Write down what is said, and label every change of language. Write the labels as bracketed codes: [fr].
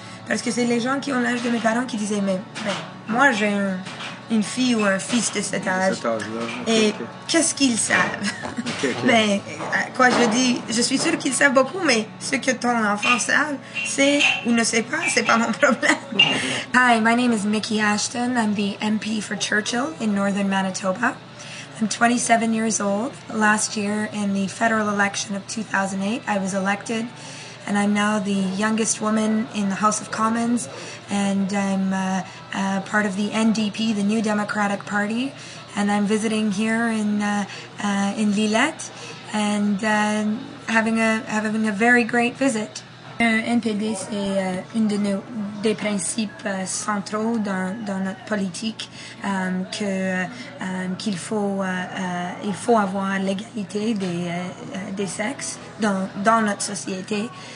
[fr] Parce que c'est les gens qui ont l'âge de mes parents qui disaient, mais moi j'ai une fille ou un fils de cet âge. Cet âge-là. Et qu'est-ce qu'ils savent? Mais quoi je dis, je suis sûre qu'ils savent beaucoup, mais ce que ton enfant savent, c'est ou ne sait pas, c'est pas mon problème. [en] Hi, my name is Mickey Ashton. I'm the MP for Churchill in northern Manitoba. I'm 27 years old. Last year, in the federal election of 2008, I was elected, and I'm now the youngest woman in the House of Commons, and I'm part of the NDP, the New Democratic Party, and I'm visiting here in Lillette, and having a very great visit. [fr] NPD, c'est des principes centraux dans notre politique, qu'il faut avoir l'égalité des sexes dans notre société.